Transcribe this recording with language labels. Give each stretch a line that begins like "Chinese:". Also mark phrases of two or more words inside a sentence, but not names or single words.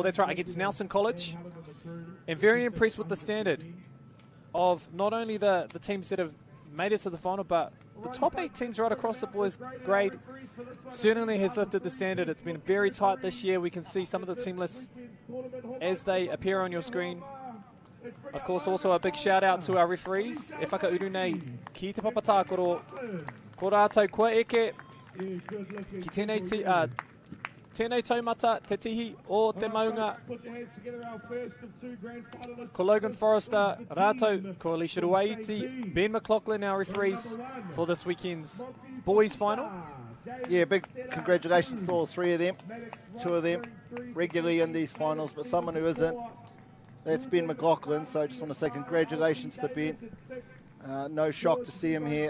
English: That's right, against Nelson College. And very impressed with the standard of not only the teams that have made it to the final, but the top 8 teams right across the boys' grade certainly has lifted the standard. It's been very tight this year. We can see some of the team lists as they appear on your screen. Of course, also a big shout out to our referees.
Māori: E whakauru nei ki te papatākoro, ko rātou koe eke, ki tēnei taumata te tihi o te maunga. Ko Logan Forrester, rātou, ko Alicia Ruaiti,
English: Ben McLaughlin, our referees for this weekend's boys final. Yeah, big congratulations to all 3 of them. 2 of them regularly in these finals, but someone who isn't, that's Ben McLaughlin. So I just want to say congratulations to Ben. No shock to see him here.